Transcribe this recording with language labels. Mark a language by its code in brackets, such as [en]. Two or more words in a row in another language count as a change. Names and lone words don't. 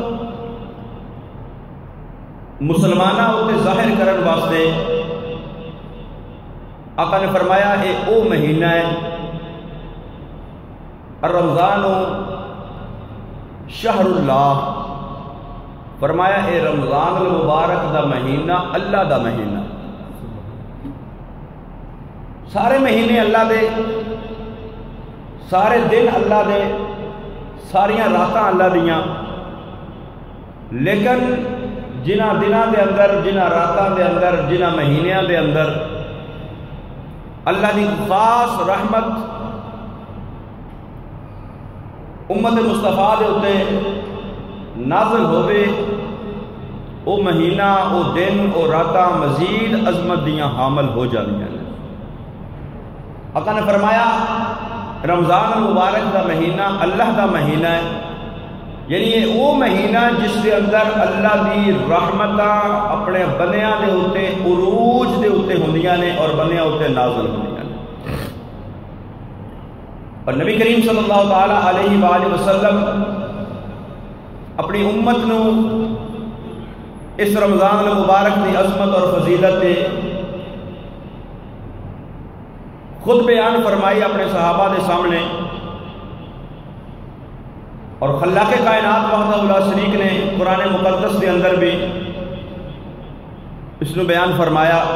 [pa] مسلمانہ ہوتے ظاہر کرن واسطے آقا نے فرمایا اے او مہینہ ہے [ar] الرمضان شہر اللہ، [pa] فرمایا اے رمضان المبارک دا مہینہ اللہ دا مہینہ. سارے مہینے اللہ دے، سارے دن اللہ دے، ساریاں راتاں اللہ دیاں، لیکن جنہ دنوں دے اندر، جنہ راتاں دے اندر، جنہ مہینیاں دے اندر اللہ دی خاص رحمت امت مصطفیٰ دے اتے نازل ہوئے، او مہینہ، او دن، او راتاں مزید عظمت دیاں حامل ہو جاندیاں ہیں. آقا نے فرمایا رمضان المبارک دا مہینہ اللہ دا مہینہ ہے، [ur] یعنی یہ وہ مہینہ جس کے اندر [pa] اللہ دی رحمتاں اپنے بندیاں دے اتے عروج دے اتے ہوندیاں نے اور بندیاں اتے نازل ہوندیاں نے. اور نبی کریم صلی اللہ تعالی علیہ وآلہ وسلم اپنی امت نو اس رمضان المبارک دی عظمت اور فضیلت دے خود بیان فرمائی اپنے صحابہ دے سامنے اور خلاق کائنات وحدہ لا شریک نے [ur] قرآن مقدس کے اندر بھی اس نے بیان فرمایا.